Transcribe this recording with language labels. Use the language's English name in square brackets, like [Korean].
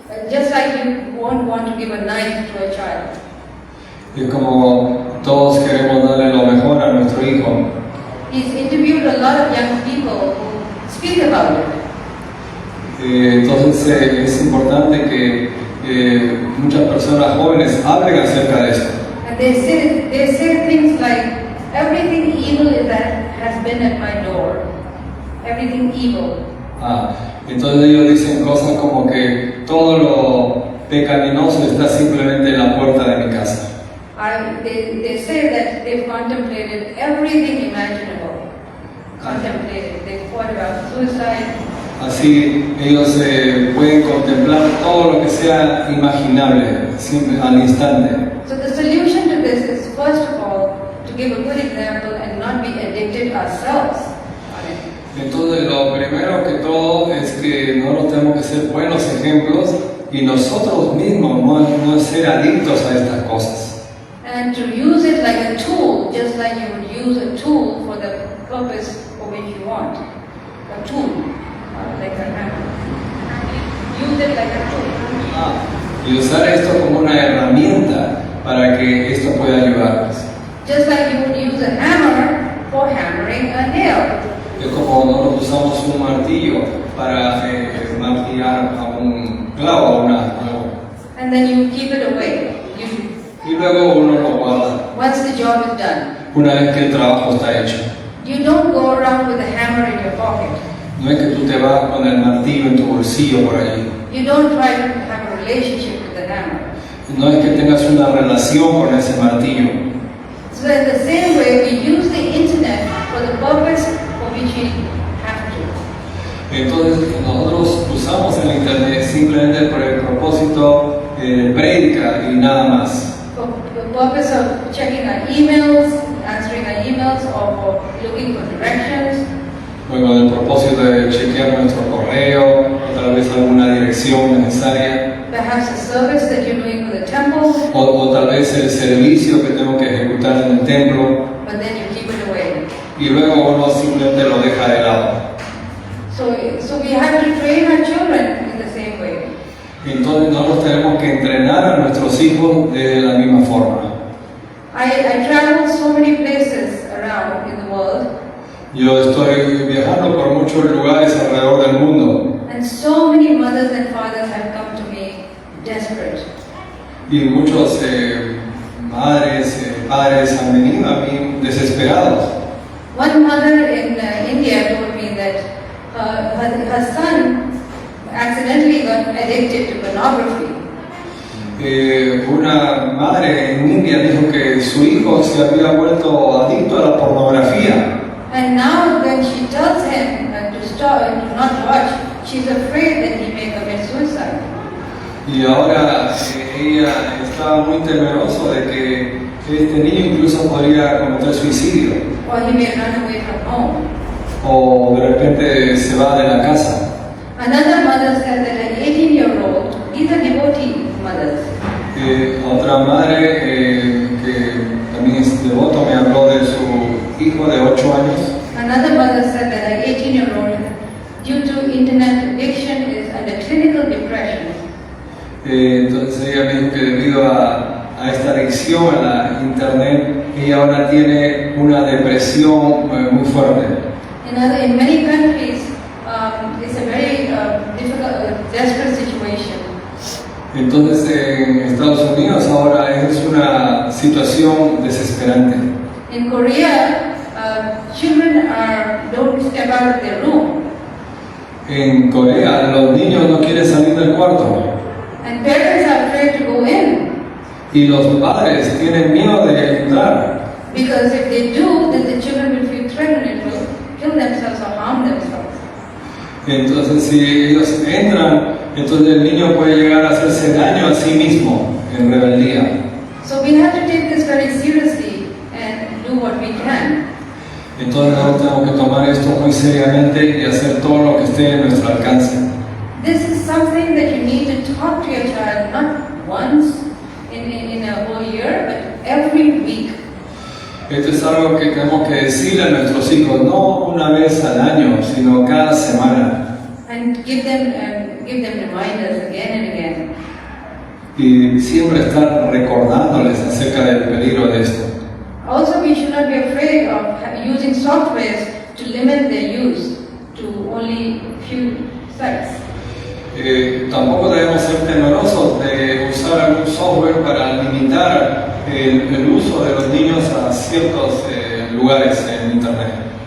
[English] Just like you won't want to give a knife to a child. [Spanish] Y como todos queremos darle lo mejor a nuestro hijo. [English] He's interviewed a lot of young people who speak about it. [Spanish] Entonces es importante que muchas personas jóvenes hablen acerca de esto. [English] And they say things like, everything evil has been at my door. Everything evil. [Spanish] Entonces ellos dicen cosas como que todo lo pecaminoso está simplemente en la puerta de mi casa. [English] They say that they've contemplated everything imaginable. They've thought about suicide. [Spanish] Así ellos pueden contemplar todo lo que sea imaginable al instante. [English] So the solution to this is, first of all, to give a good example and not be addicted ourselves on it. [Spanish] Entonces lo primero que todo es que nosotros tenemos que ser buenos ejemplos y nosotros mismos no ser adictos a estas cosas. [English] And to use it like a tool, just like you would use a tool for the purpose for which you want. A tool, like a hammer. Use it like a tool. [Spanish] Y usar esto como una herramienta para que esto pueda ayudarnos. [English] Just like you would use a hammer for hammering a nail. [Spanish] Es como nosotros usamos un martillo para maquillar a un clavo o algo. [English] And then you keep it away. [Spanish] Y luego uno lo guarda [English] Once the job is done. [Spanish] una vez que el trabajo está hecho. [English] You don't go around with a hammer in your pocket. [Spanish] No es que tú te vas con el martillo en tu bolsillo por allí. [English] You don't try to have a relationship with the hammer. [Spanish] No es que tengas una relación con ese martillo. [English] So in the same way, we use the internet for the purpose for which we have to. [Spanish] Entonces nosotros usamos el internet simplemente por el propósito de prédica y nada más. [English] For the purpose of checking our emails, answering our emails, or for looking for directions. [Spanish] Con el propósito de chequear nuestro correo, o tal vez alguna dirección necesaria, [English] Perhaps a service that you're doing for the temple, [Spanish] o tal vez el servicio que tengo que ejecutar en el templo, [English] but then you keep it away. [Spanish] y luego uno simplemente lo deja de lado. [English] So we have to train our children in the same way. [Spanish] Entonces nosotros tenemos que entrenar a nuestros hijos de la misma forma. [English] I travel so many places around in the world, [Spanish] Yo estoy viajando por muchos lugares alrededor del mundo [English] and so many mothers and fathers have come to me desperate. [Spanish] y muchos madres, padres han venido a mí desesperados. [English] One mother in India told me that her son accidentally got addicted to pornography. [Spanish] Una madre en India dijo que su hijo se había vuelto adicto a la pornografía. [English] And now when she tells him to stop, to not watch, she's afraid that he may commit suicide. [Spanish] Y ahora ella está muy temeroso de que este niño incluso podría cometer suicidio. [English] Or he may run away from home. [Spanish] O de repente se va de la casa. [English] Another mother said that an 18-year-old, these are devotee mothers. [Spanish] Otra madre que también es devoto me habló de su hijo de 8 años. [English] Another mother said that an 18-year-old, due to internet addiction, is under clinical depression. [Spanish] Entonces ella me dijo que debido a esta adicción a la internet, ella ahora tiene una depresión muy fuerte. [English] In many countries, it's a very difficult, desperate situation. [Spanish] Entonces en Estados Unidos ahora es una situación desesperante. [English] In Korea, children don't step out of their room, [Spanish] En Corea los niños no quieren salir del cuarto [English] and parents are afraid to go in [Spanish] y los padres tienen miedo de entrar, [English] because if they do, then the children will feel threatened and will kill themselves or harm themselves. [Spanish] entonces si ellos entran, entonces el niño puede llegar a hacerse daño a sí mismo en rebeldía. [English] So we have to take this very seriously and do what we can. [Spanish] Entonces nosotros tenemos que tomar esto muy seriamente y hacer todo lo que esté en nuestro alcance. [English] This is something that you need to talk to your child not once in a whole year, but every week. [Spanish] Esto es algo que tenemos que decirle a nuestros hijos, no una vez al año, sino cada semana. [English] And give them reminders again and again. [Spanish] Y siempre estar recordándoles acerca del peligro de esto. [English] Also, we should not be afraid of using softwares to limit their use to only few sites. [Spanish] Tampoco debemos ser temerosos de usar algún software para limitar el uso de los niños a ciertos lugares en Internet.